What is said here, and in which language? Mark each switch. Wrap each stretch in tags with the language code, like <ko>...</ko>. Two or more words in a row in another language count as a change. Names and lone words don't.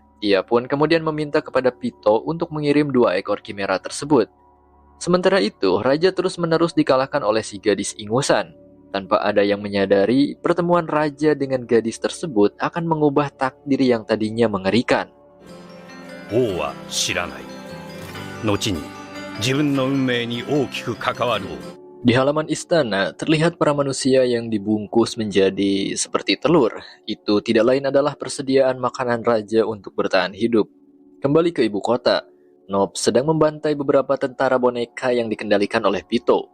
<id>Ia pun kemudian meminta kepada Pito untuk mengirim 2 ekor Chimera tersebut. Sementara itu, Raja terus-menerus dikalahkan oleh si gadis ingusan. Tanpa ada yang menyadari, pertemuan Raja dengan gadis tersebut akan mengubah takdir yang tadinya mengerikan.</id> <ja>王は知らない。後に自分の運命に大きく関わる。</ja> <id>Di halaman istana, terlihat para manusia yang dibungkus menjadi seperti telur. Itu tidak lain adalah persediaan makanan Raja untuk bertahan hidup. Kembali ke ibu kota, Nob sedang membantai beberapa tentara boneka yang dikendalikan oleh Pito.</id>